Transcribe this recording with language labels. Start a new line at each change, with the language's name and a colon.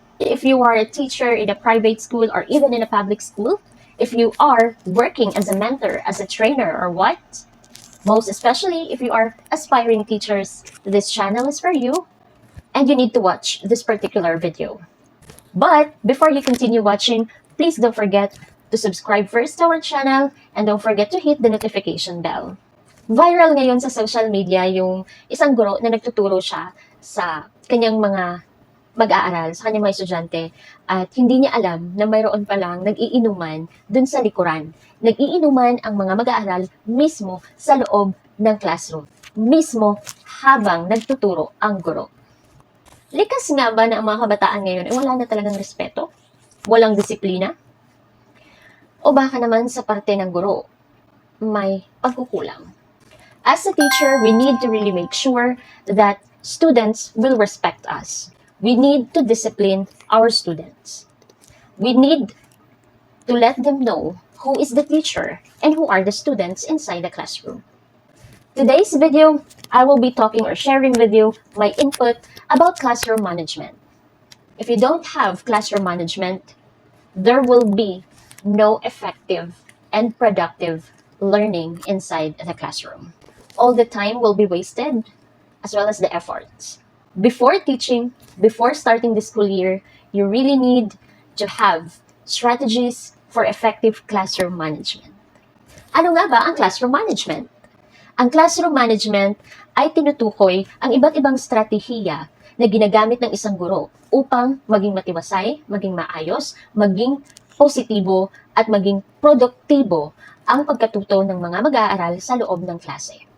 English: If you are a teacher in a private school or even in a public school, if you are working as a mentor, as a trainer, or what, most especially if you are aspiring teachers, this channel is for you and you need to watch this particular video. But before you continue watching, please don't forget to subscribe first to our channel and don't forget to hit the notification bell.
Filipino: Viral ngayon sa social media yung isang guro na nagtuturo siya sa kanyang mga mag-aaral, sa kanyang mga estudyante at hindi niya alam na mayroon palang nag-iinuman dun sa likuran. Nag-iinuman ang mga mag-aaral mismo sa loob ng classroom, mismo habang nagtuturo ang guro. Likas nga ba na ang mga kabataan ngayon ay wala na talagang respeto? Walang disiplina? O baka naman sa parte ng guro, may pagkukulang?
English: As a teacher, we need to really make sure that students will respect us. We need to discipline our students. We need to let them know who is the teacher and who are the students inside the classroom. Today's video, I will be talking or sharing with you my input about classroom management. If you don't have classroom management, there will be no effective and productive learning inside the classroom. All the time will be wasted, as well as the efforts. Before teaching, before starting the school year, you really need to have strategies for effective classroom management.
Filipino: Ano nga ba ang classroom management? Ang classroom management ay tinutukoy ang iba't ibang strategiya na ginagamit ng isang guro upang maging matiwasay, maging maayos, maging positibo at maging produktibo ang pagkatuto ng mga mag-aaral sa loob ng klase.